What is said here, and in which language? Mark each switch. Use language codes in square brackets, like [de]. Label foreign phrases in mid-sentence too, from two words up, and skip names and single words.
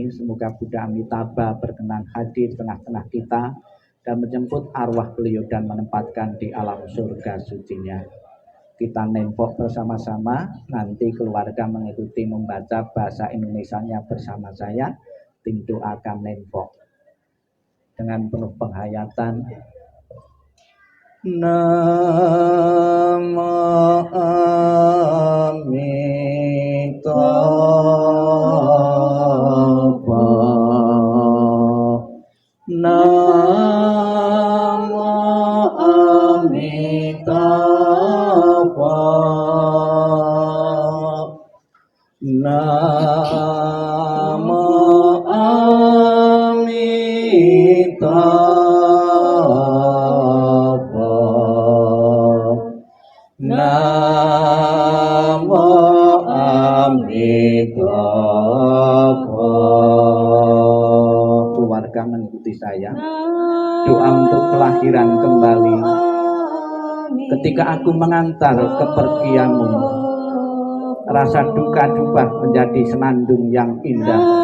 [id] Semoga Buddha Amitabha berkenan hadir di tengah-tengah kita dan menjemput arwah beliau dan menempatkan di alam surga sucinya. Kita Nenpok bersama-sama, nanti keluarga mengikuti membaca bahasa Indonesianya bersama saya. Tim doakan Nenpok dengan penuh penghayatan. [sa] Namo Amitabha. Namo Amitabha. Namo Amitabha. Namo Amitabha. [id] Keluarga mengikuti saya. Doa untuk kelahiran kembali. Ketika aku mengantar kepergianmu, rasa duka-duka menjadi senandung yang indah.